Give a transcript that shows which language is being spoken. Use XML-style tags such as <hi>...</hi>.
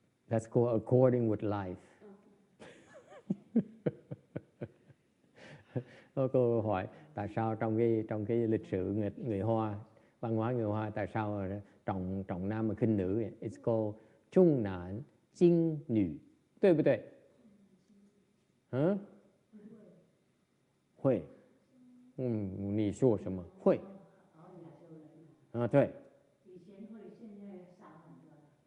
<en>That's called according with life.</en> <vi>Có câu hỏi tại sao trong cái lịch sử người Hoa, văn hóa người Hoa, tại sao trọng nam mà khinh nữ?</vi> <en>It's called</en> <zh>重男轻女，对不对？嗯，会。你说什么？会。对。以前会，现在少很多了。</zh>